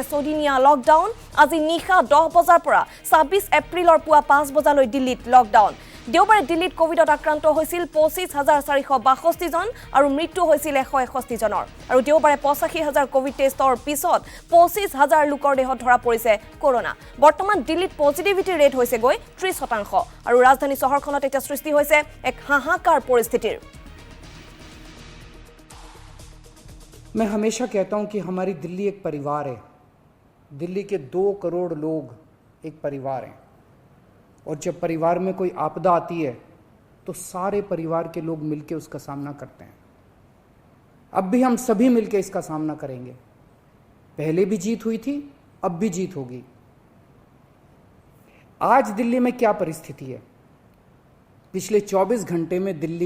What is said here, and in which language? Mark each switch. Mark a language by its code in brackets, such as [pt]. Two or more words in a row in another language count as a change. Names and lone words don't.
[as] ছদিনীয়া লকডাউন আজি নিশা 10 বজাৰ পৰা 26 এপ্ৰিলৰ পুৱা 5 বজালৈ দিল্লীত লকডাউন দেওবাৰে দিল্লীত কোভিডত আক্ৰান্ত হৈছিল 25462 জন আৰু মৃত্যু হৈছিল 161 জনৰ আৰু দেওবাৰে 85000 কোভিড টেষ্টৰ পিছত 25000 লোকৰ দেহত ধৰা পৰিছে কৰোনা বৰ্তমান দিল্লীত পজিটিভিটি ৰেট হৈছে গৈ 30% আৰু ৰাজধানী চহৰখনত এটা সৃষ্টি হৈছে এক হাহাকাৰ পৰিস্থিতিৰ [hi] मैं हमेशा कहता हूं कि हमारी दिल्ली एक परिवार है दिल्ली के 2 करोड़ लोग एक परिवार हैं और जब परिवार में कोई आपदा आती है तो सारे परिवार के लोग मिलकर उसका सामना करते हैं अब भी हम सभी मिलकर इसका सामना करेंगे पहले भी जीत हुई थी अब भी जीत होगी आज दिल्ली में क्या परिस्थिति है पिछले 24 घंटे में दिल्ली